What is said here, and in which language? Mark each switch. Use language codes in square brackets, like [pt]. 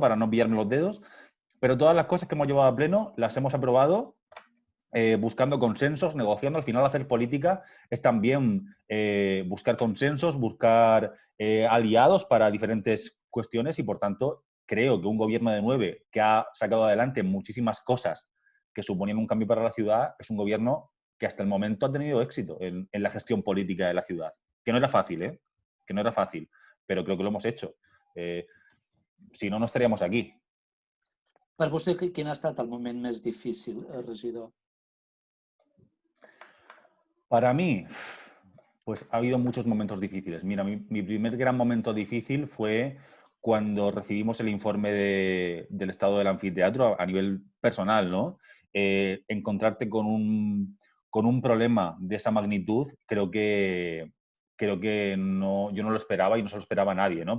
[es] Para no pillarme los dedos, pero todas las cosas que hemos llevado a pleno las hemos aprobado buscando consensos, negociando. Al final, hacer política es también buscar consensos, buscar aliados para diferentes cuestiones y, por tanto, creo que un gobierno de 9 que ha sacado adelante muchísimas cosas que suponían un cambio para la ciudad es un gobierno que hasta el momento ha tenido éxito en la gestión política de la ciudad. Que no era fácil, ¿eh? Que no era fácil, pero creo que lo hemos hecho. Eh, si no, no estaríamos aquí. [ca] Per vostè, quin ha estat el moment més difícil, regidor? [es] Para mí, pues ha habido muchos momentos difíciles. Mira, mi primer gran momento difícil fue cuando recibimos el informe del estado del anfiteatro a nivel personal, ¿no? Encontrarte con un problema de esa magnitud, creo que no, yo no lo esperaba y no se lo esperaba a nadie, ¿no?